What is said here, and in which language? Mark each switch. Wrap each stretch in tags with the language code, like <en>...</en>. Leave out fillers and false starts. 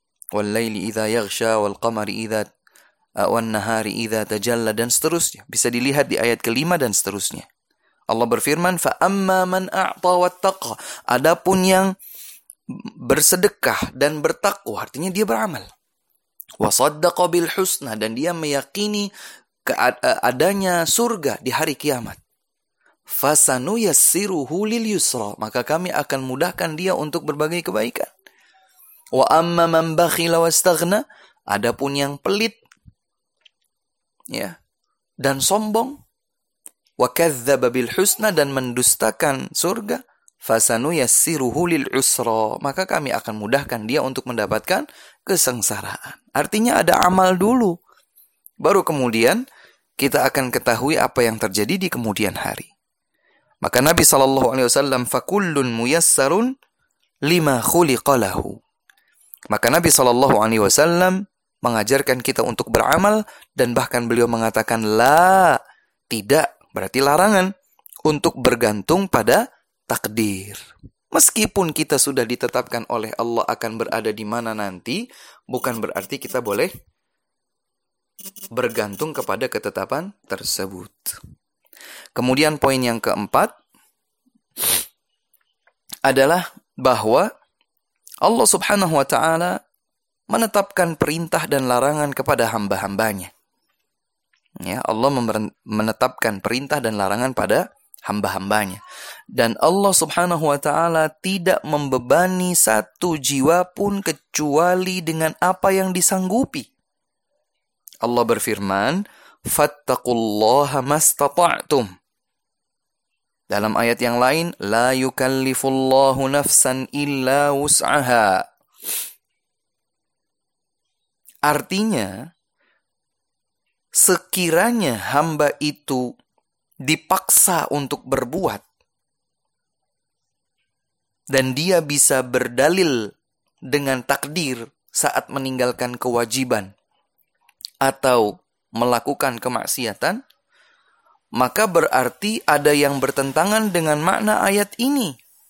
<ar>وَاللَّيْلِ إِذَا يَغْشَى وَالْقَمَرِ إِذَا وَالنَّهَارِ إِذَا تَجَلَّى</ar> <id>dan seterusnya. Bisa dilihat di ayat kelima dan seterusnya. Allah berfirman,</id> <ar>فَأَمَّا مَنْ أَعْطَى وَاتَّقَى.</ar> <id>Adapun yang bersedekah dan bertakwa, artinya dia beramal.</id> <ar>وَصَدَّقَ بِالْحُسْنَى,</ar> <id>dan dia meyakini adanya surga di hari kiamat.</id> <ar>فَسَنُيَسِّرُهُ لِلْيُسْرَى,</ar> <id>maka kami akan mudahkan dia untuk berbagai kebaikan.</id> <ar>وَأَمَّا مَنْ بَخِلَ وَاسْتَغْنَى,</ar> <id>adapun yang pelit ya dan sombong.</id> <ar>وَكَذَّبَ بِالْحُسْنَى,</ar> <id>dan mendustakan surga.</id> <ar>فَسَنُيَسِّرُهُ لِلْعُسْرَى,</ar> <id>maka kami akan mudahkan dia untuk mendapatkan kesengsaraan. Artinya ada amal dulu, baru kemudian kita akan ketahui apa yang terjadi di kemudian hari. Maka Nabi SAW,</id> <ar>فَكُلٌ مُيَسَّرٌ لِمَا خُلِقَ لَهُ.</ar> <id>Maka Nabi SAW mengajarkan kita untuk beramal, dan bahkan beliau mengatakan, لا, tidak, berarti larangan untuk bergantung pada takdir. Meskipun kita sudah ditetapkan oleh Allah akan berada di mana nanti, bukan berarti kita boleh bergantung kepada ketetapan tersebut. Kemudian poin yang keempat adalah bahwa Allah subhanahu wa ta'ala menetapkan perintah dan larangan kepada hamba-hambanya. Ya, Allah menetapkan perintah dan larangan pada hamba-hambanya. Dan Allah subhanahu wa ta'ala tidak membebani satu jiwa pun kecuali dengan apa yang disanggupi. Allah berfirman,</id> <ar>فَاتَّقُوا mastata'tum.</ar> <id>Dalam ayat yang lain,</id> <ar>لَا يُكَلِّفُ اللَّهُ نَفْسًا إِلَّا وُسْعَهَا.</ar> <id>Artinya, sekiranya hamba itu dipaksa untuk berbuat dan dia bisa berdalil dengan takdir saat meninggalkan kewajiban atau melakukan kemaksiatan, maka berarti ada yang bertentangan dengan makna ayat ini.</id>